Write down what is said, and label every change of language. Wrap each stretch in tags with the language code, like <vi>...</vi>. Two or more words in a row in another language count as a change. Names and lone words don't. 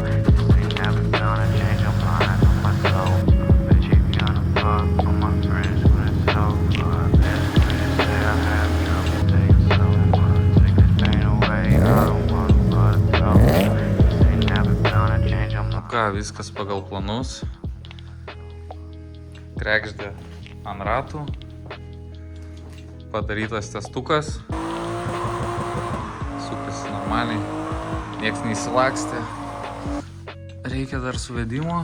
<en>This ain't never gonna change, I'm lying on my soul. I bet you gonna fuck on my friends when it's over. Best could you say I have trouble staying sober. Take this pain away, I don't want nobody told you. This ain't never gonna change, I'm lying.</en> <lt>Ką, viskas pagal planus. Krekždė ant ratų. Padarytas testukas. Sukasi normaliai. Niekas neįsilakstė. Reikia dar suvedimo.</lt>